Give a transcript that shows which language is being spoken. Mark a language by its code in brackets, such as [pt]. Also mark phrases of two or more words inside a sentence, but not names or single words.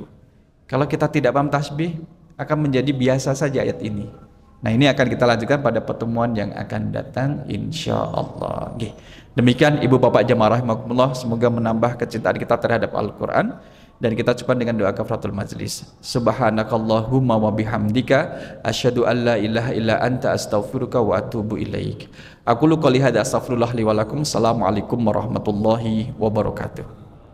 [id] Kalau kita tidak paham tasbih, akan menjadi biasa saja ayat ini. Nah, ini akan kita lanjutkan pada pertemuan yang akan datang, [ar] إن شاء الله. [id] Demikian Ibu Bapak jamaah rahimakumullah, semoga menambah kecintaan kita terhadap Al-Quran. Dan kita coba dengan doa [ar] كفارة المجلس. سبحانك اللهم وبحمدك أشهد أن لا إله إلا أنت أستغفرك وأتوب إليك. أقول قولي هذا أستغفر الله لي ولكم. السلام عليكم ورحمة الله وبركاته.